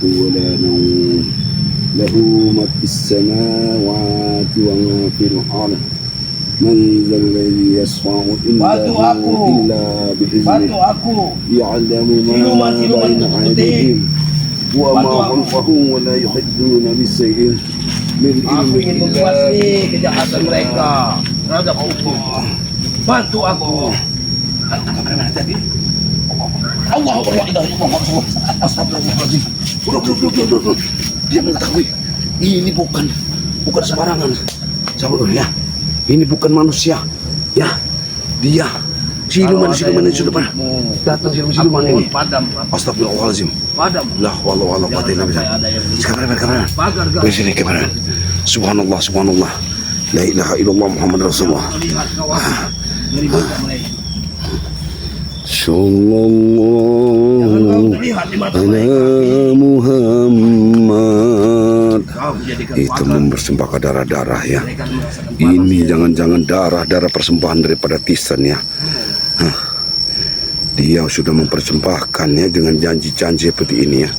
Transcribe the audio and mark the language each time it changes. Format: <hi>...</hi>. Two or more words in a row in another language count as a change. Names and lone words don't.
<ar>ولا نوم له ما في السماوات وما في الأرض من ذا الذي يشفع عنده إلا بإذنه يعلم ما بين أيديهم وما خلفهم ولا يحيطون بشيء من</ar> <id>Aku ingin</id> <ar>ilmihi</ar> <id>membasmi kejahatan mereka terhadap Allah. Bantu aku.</id> <ar>الله لا إله إلا الله. أستغفر الله العظيم.</ar> <id>Udah. Dia mengetahui ini bukan sembarangan. Sabar ya. Ini bukan manusia. Ya. Dia siluman yang sudah pernah datang siluman ini. Padam.</id> <ar>أستغفر الله العظيم.</ar> <id>Padam.</id> <ar>لا حول ولا قوة إلا بالله.</ar> <id>Sekarang. Di sini kamera.</id> <ar>سبحان الله. لا إله إلا الله محمد رسول الله.</ar> <id>Lihat kawasan dari mata mereka.</id> <ar>Sallallahu</ar> <id>Jangan kau terlihat di mata</id> <ar>ala</ar> <id>mereka.</id> <ar>Muhammad.</ar> <id>Kau menjadikan Itu pagar. mempersembahkan darah-darah ya. Mereka merasakan Ini panas. jangan-jangan darah persembahan daripada Tisan ya. Dia sudah mempersembahkan ya dengan janji-janji seperti ini ya.</id>